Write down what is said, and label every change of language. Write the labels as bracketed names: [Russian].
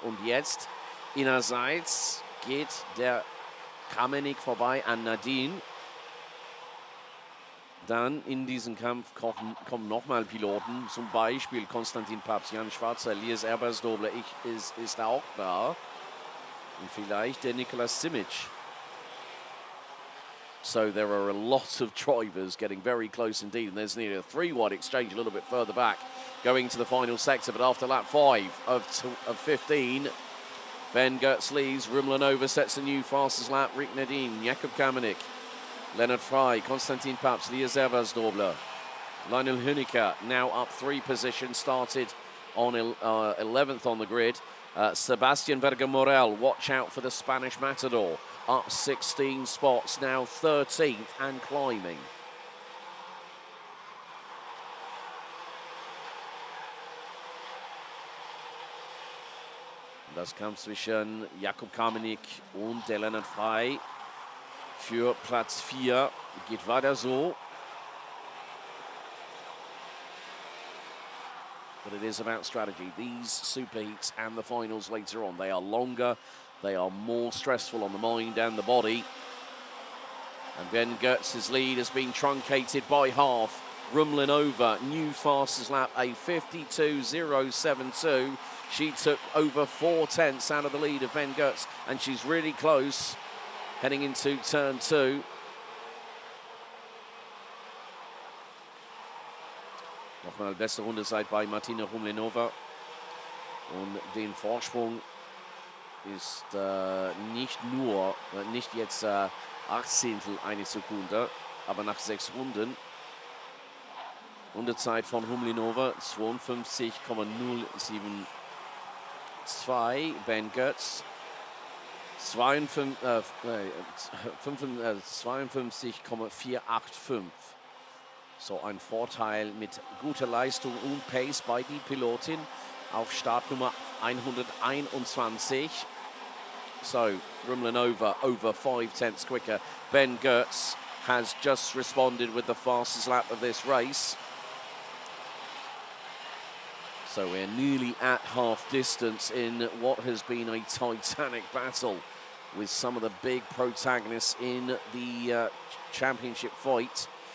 [German] Und jetzt innerseits geht der Kamenik vorbei an Nadine. Dann in diesen Kampf kommen nochmal Piloten, zum Beispiel Konstantin Papst, Jan Schwarzer, Elias Ebersdobler ist auch da. Und vielleicht der Niklas Simic. [English] So there are a lot of drivers getting very close indeed. And there's nearly a 3-wide exchange a little bit further back going to the final sector. But after lap 5 of 15, Ben Götz leads. Rumlinova sets a new fastest lap. Rick Nadine, Jakub Kamenik, Lennart Frey, Konstantin Papst, Elias Ebersdobler, Lionel Huneker now up 3 positions, started on 11th on the grid. Sebastian Verga-Morel, watch out for the Spanish Matador. Up 16 spots, now 13th and climbing. [German] Das Kampf zwischen Jakub Kamenik und der Lennart Frey für Platz 4 geht weiter so. [English] But it is about strategy. These super heats and the finals later on, they are longer, they are more stressful on the mind and the body. And Ben Götz's lead has been truncated by half. Rumlinova, new fastest lap, a 52.072. She took over 4 tenths out of the lead of Ben Götz, and she's really close heading into turn 2. [German] Nochmal beste Runde seit bei Martina Rumlinova. Und den Vorsprung ist nicht jetzt 18 eine Sekunde, aber nach 6 Runden. Rundezeit von Rumlinova 52,072. 2, Ben Götz 52,485. So ein Vorteil mit guter Leistung und Pace bei die Pilotin auf Startnummer 121. [English] So Rumlanova over 5/10 quicker. Ben Götz has just responded with the fastest lap of this race. So we're nearly at half distance in what has been a titanic battle with some of the big protagonists in the championship fight.